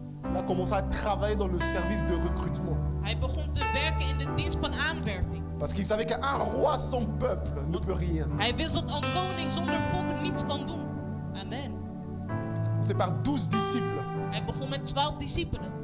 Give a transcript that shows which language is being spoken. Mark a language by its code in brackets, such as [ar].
[fr] il a commencé à travailler dans le service de recrutement. [nl] Hij begon te werken in de dienst van aanwerving. [fr] Parce qu'il savait qu'un roi sans peuple ne peut rien. [nl] Hij wist dat een koning zonder volk niets kan doen. [fr] Amen. C'est par 12 disciples [nl] Hij begon met 12 discipelen.